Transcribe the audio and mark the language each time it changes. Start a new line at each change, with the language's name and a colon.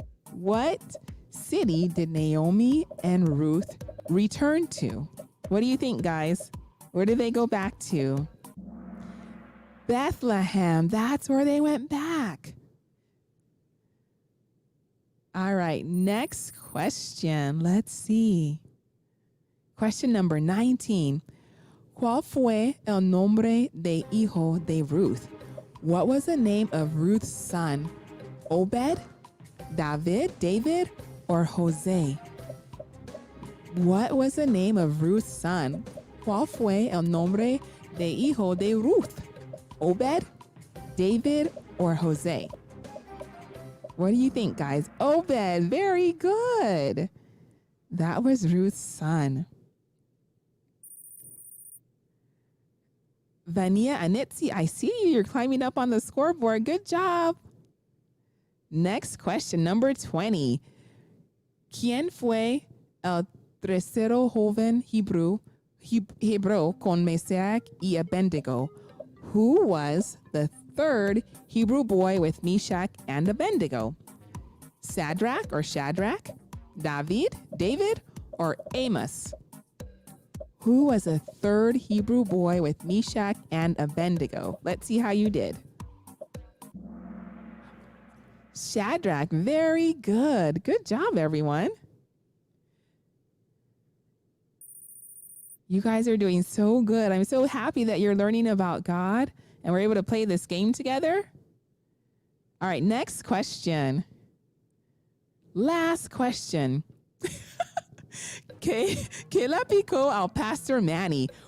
English: What city did Naomi and Ruth return to? What do you think, guys? Where did they go back to? Bethlehem. That's where they went back. All right, next question. Let's see. Question number 19.
Spanish: ¿Cuál fue el nombre de hijo de Ruth?
English: What was the name of Ruth's son? Obed, David, or Jose? What was the name of Ruth's son?
Spanish: ¿Cuál fue el nombre de hijo de Ruth?
English: Obed, David, or Jose? What do you think, guys? Obed, very good. That was Ruth's son. Vania Anitzi, I see you. You're climbing up on the scoreboard. Good job. Next question, number 20.
Spanish: ¿Quién fue el tercero joven hebreo con Meshach y Abednego?
English: Who was the third Hebrew boy with Meshach and Abednego? Shadrach, David, or Amos? Who was a third Hebrew boy with Meshach and Abednego? Let's see how you did. Shadrach, very good. Good job, everyone. You guys are doing so good. I'm so happy that you're learning about God and we're able to play this game together. All right, next question. Last question.
Spanish: ¿Qué le picó al Pastor Manny?